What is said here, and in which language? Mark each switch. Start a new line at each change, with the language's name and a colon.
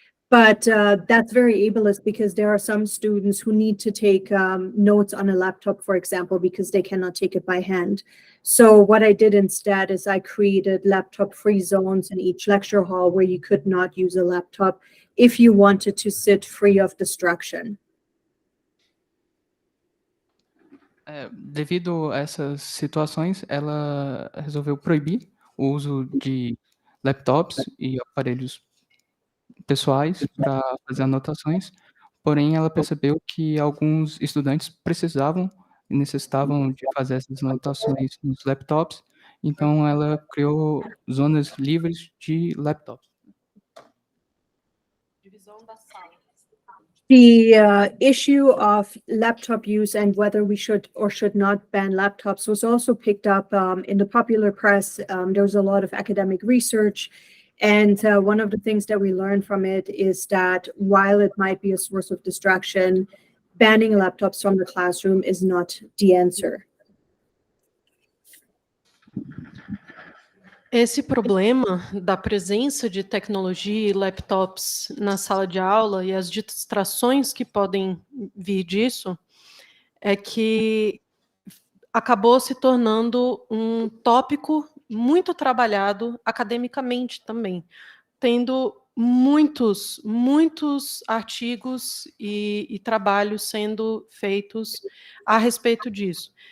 English: But that's very ableist because there are some students who need to take notes on a laptop, for example, because they cannot take it by hand. So what I did instead is I created laptop-free zones in each lecture hall where you could not use a laptop if you wanted to sit free of distraction.
Portuguese: Devido a essas situações, ela resolveu proibir o uso de laptops e aparelhos pessoais para fazer anotações, porém ela percebeu que alguns estudantes precisavam e necessitavam de fazer essas anotações nos laptops, então ela criou zonas livres de laptops. Divisão da sala.
English: The issue of laptop use and whether we should or should not ban laptops was also picked up in the popular press. There was a lot of academic research. And one of the things that we learned from it is that while it might be a source of distraction, banning laptops from the classroom is not the answer.
Portuguese: Esse problema da presença de tecnologia e laptops na sala de aula e as distrações que podem vir disso é que acabou se tornando um tópico muito trabalhado academicamente também, tendo muitos artigos e trabalhos sendo feitos a respeito disso.